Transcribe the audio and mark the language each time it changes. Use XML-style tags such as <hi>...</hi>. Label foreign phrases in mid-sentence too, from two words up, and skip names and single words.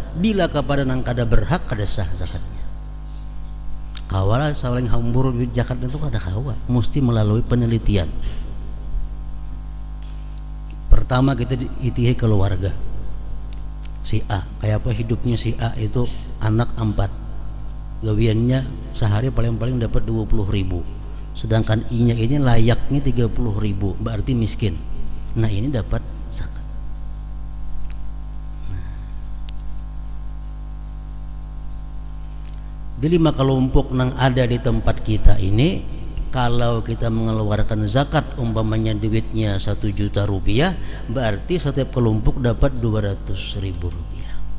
<bjn>Bila kepada nang kada berhak, kada sah zakatnya. Kawala saling hambur zakat itu kada kawa, mesti melalui penelitian. Pertama kita itihi keluarga.</bjn> <id>Si A, kayak apa hidupnya si A itu, anak 4, gawiannya sehari paling-paling dapat 20.000, sedangkan I-nya ini layaknya 30.000, berarti miskin. Nah, ini dapat zakat. Di 5 kelompok yang ada di tempat kita ini, kalau kita mengeluarkan zakat umpamanya duitnya 1 juta rupiah, berarti setiap kelompok dapat 200.000 rupiah.</id>